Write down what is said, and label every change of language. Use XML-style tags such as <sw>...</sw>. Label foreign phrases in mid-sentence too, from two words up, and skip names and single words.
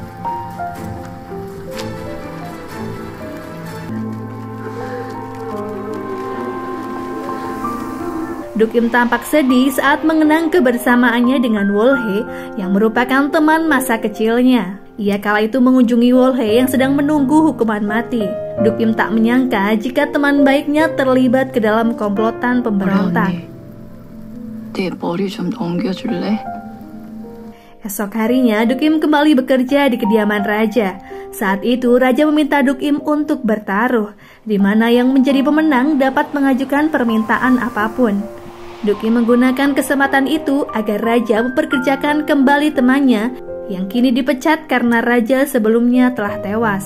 <id>Duk-im tampak sedih saat mengenang kebersamaannya dengan Wolhe yang merupakan teman masa kecilnya. Ia kala itu mengunjungi Wolhe yang sedang menunggu hukuman mati. Duk-im tak menyangka jika teman baiknya terlibat ke dalam komplotan pemberontak.</id> <ko>내 머리 좀 넘겨줄래?</ko> <id>Esok harinya Duk-im kembali bekerja di kediaman raja. Saat itu raja meminta Duk-im untuk bertaruh, di mana yang menjadi pemenang dapat mengajukan permintaan apapun. Duk-im menggunakan kesempatan itu agar raja memperkerjakan kembali temannya yang kini dipecat karena raja sebelumnya telah tewas.</id>